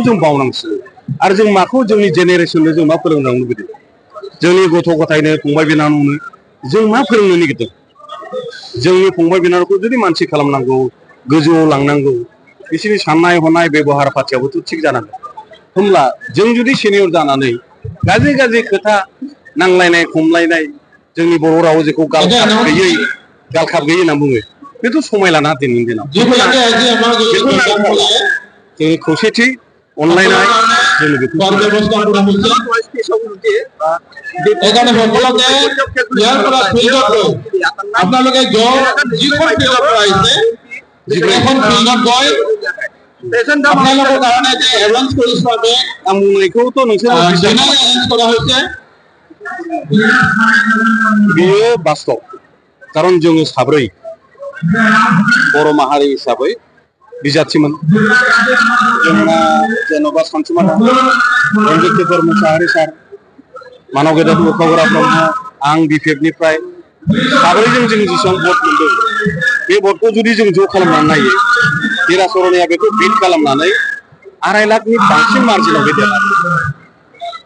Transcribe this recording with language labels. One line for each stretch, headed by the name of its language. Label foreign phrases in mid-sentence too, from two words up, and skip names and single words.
Bodo: जों बावनांसिगौ आरो जों माखौ जोंनि जेनेरेसननो जों मा फोरोंलांनो लुबैदों जोंनि गथ' गथायनो फंबाय बिनानावनो जों मा फोरोंनो नागिरदों जोंनि फंबाय बिनानावखौ जुदि मानसि खालामनांगौ गोजौआव लांनांगौ बिसोरनि साननाय हनाय बेबहार पातियाबोथ' थिग जानांगोन होमब्ला जों जुदि सिनियर जानानै गाज्रि गाज्रि खोथा नांलायनाय खमलायनाय जोंनि बर' रावाव जेखौ गालखाब गैयै होनना बुङो बेथ' समाय लाना दिनैनि दिनाव जोंनि खौसेथि अनलायनाय जों बेखौ
Assamese: এখানে সকলকে ইয়াৰ পৰা ফিল্ডত গৈ আপোনালোকে যিখন ফিল্ডৰ পৰা আহিছে যিখন ফিল্ডত গৈ আপোনালোকৰ কাৰণে যে এৰেঞ্জ কৰিছো আমি
Bodo: আমুলखौथ' नोंसोर
Assamese: एरेঞ্ज কৰা হৈছে
Bodo: बियो बास्तव कारण जोङो साब्रै बर' माहारि हिसाबै बिजाथिमोन जोंना जेन'बा सानसुमा रन्जित मुसाहारि सार मानव गेदेर मोखावग्रा ब्रह्म आं BPFनिफ्राय साब्रैजों जों जेसेबां भट मोनदों बे भटखौ जुदि जों ज' खालामनानै नायो हिरा सरनिया बेखौ बिट खालामनानै 2.5 लाखनि बांसिन मार्जिनाव बे देरहादों